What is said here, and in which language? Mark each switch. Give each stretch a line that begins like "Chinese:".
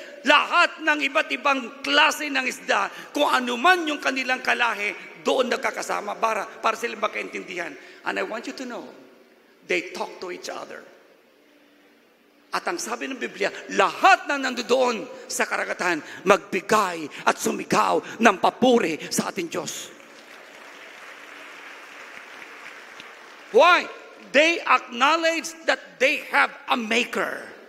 Filipino: Lahat ng iba't ibang klase ng isda, kung ano man yung kanilang kalahi, doon nagkakasama para sila magkaintindihan.
English: And I want you to know, they talk to each other.
Filipino: At ang sabi ng Biblia, lahat na nandoon sa karagatan, magbigay at sumigaw ng papuri sa ating Diyos.
English: Why? They acknowledge that they have a Maker.